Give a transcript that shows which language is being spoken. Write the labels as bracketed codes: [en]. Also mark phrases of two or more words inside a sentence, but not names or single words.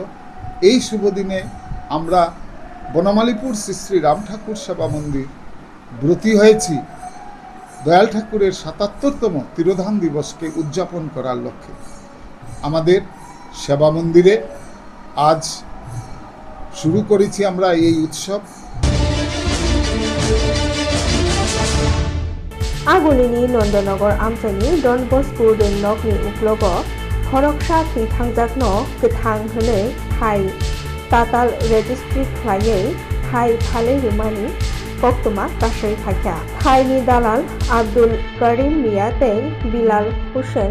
[bn] এই শুভ দিনে আমরা বনমালীপুর শ্রী শ্রী রাম ঠাকুর সেবা মন্দির ব্রতী হয়েছি দয়াল ঠাকুরের ৭৭তম তিরোধান দিবসকে উদযাপন করার লক্ষ্যে। আমাদের সেবা মন্দিরে আজ শুরু করেছি আমরা এই উৎসব। [brx] आगुलिनि नन्दनगर आमचाइनि डन बस्को नगनि उक्लग हरकसा थैथांजाकनो गोथां होनै थाइ ताताल रेजिस्ट्रि ख्लायै थाइ फाले रुमानि कक्तमा गासै फाख्या थाइनि दालाल आब्दुल करीम मिया तै बिलाल हुसैन